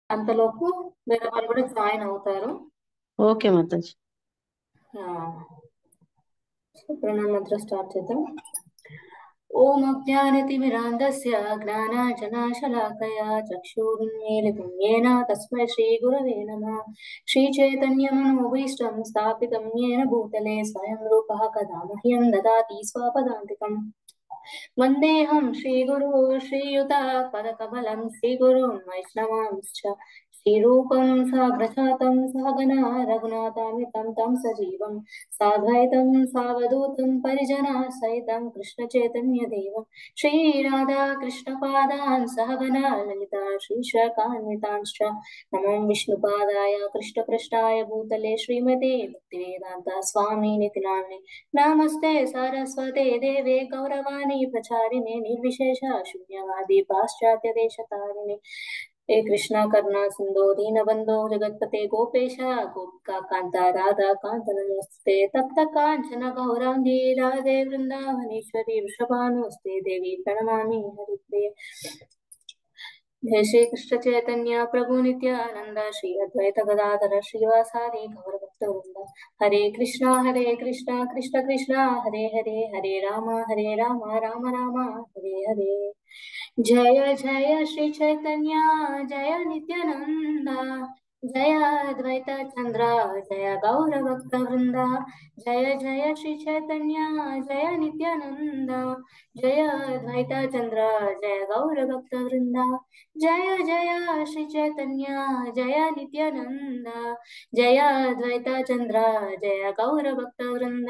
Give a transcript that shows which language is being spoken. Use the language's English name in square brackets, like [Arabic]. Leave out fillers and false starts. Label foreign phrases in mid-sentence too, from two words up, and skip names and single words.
[Telugu] అంతలోపు వేరే వాళ్ళు కూడా జాయిన్ అవుతారు. ఓకే మాతాజీ. ప్రణామ మంత్ర స్టార్ట్ చేద్దాం. [Sanskrit] ఓం అజ్ఞానతిమిరాంధస్య జ్ఞానాంజనశలాకయా చక్షురున్మీలితం येन తస్మై శ్రీగురవే నమః. శ్రీచైతన్యమనోభీష్టం స్థాపితం येन భూతలే స్వయం రూపः కదా మह्यं దదాతి స్వపదాంతికం. వందేహం శ్రీగురు శ్రీయుతపదకమలం శ్రీగురున్ వైష్ణవాంశ్చ శ్రీరూపం సాగ్రజాతం సహగణా రఘునాథాన్వితం తం సజీవం సాద్వైతం సావధూతం పరిజనా సహితం కృష్ణ చైతన్య దేవం శ్రీరాధా కృష్ణ పాదాన్ సహగణా లలితా శ్రీశకాన్వితాంశ్చ నమం విష్ణుపాదాయ కృష్ణ పృష్ఠాయ భూతలే శ్రీమతే భక్తివేదాంత స్వామి నితి నామ్నే నమస్తే సరస్వతే దేవే గౌరవాణి ప్రచారిణే నిర్విశేష శూన్యవాది పాశ్చాత్య దేశతారిణి हे कृष्णा करुणा सिंधु दीनबंधो जगत्पते गोपेश गोपिका कांता राधा कांत नमोस्ते तप्त कांचन गौरांगी राधे वृंदावनेश्वरी वृषभानुस्ते देवी प्रणमामि हरिप्रिये। जय श्री कृष्ण चैतन्य प्रभु नित्यानंद श्री अद्वैत गदाधर श्रीवासादि गौरभक्तवृंद हरे कृष्णा कृष्ण कृष्ण हरे हरे हरे राम राम राम हरे हरे। जय जय श्री चैतन्य जय नित्यानंद जय अद्वैत चंद्र जय गौरभक्त वृंद जय जय श्री चैतन्य जय नित्यानंद जय अद्वैत चंद्र जय गौरभक्त वृंद जय जय श्री चैतन्य जय नित्यानंद जय अद्वैत चंद्र जय गौरभक्त वृंद।